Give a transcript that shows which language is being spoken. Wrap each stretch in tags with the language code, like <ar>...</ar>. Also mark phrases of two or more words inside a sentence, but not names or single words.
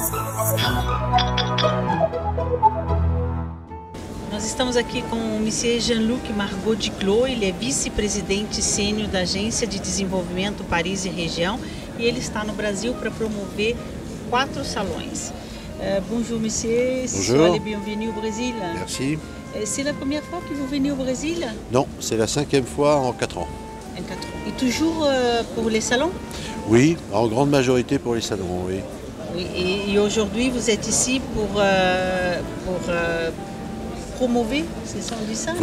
<pt>Nós estamos aqui com o Monsieur Jean-Luc Margot Duclos, ele é vice-presidente sênior da Agência de Desenvolvimento Paris e Região e ele está no Brasil para promover 4 salões.</pt> <fr>Bonjour monsieur, soyez bienvenue au Brésil. Merci. C'est la première fois que vous venez au Brésil? Non, c'est la 5e fois en 4 ans. En 4 ans. Et toujours pour les salons? Oui, en grande majorité pour les salons, oui. Oui, et aujourd'hui vous êtes ici pour promouvoir, c'est ça on dit ça?</fr>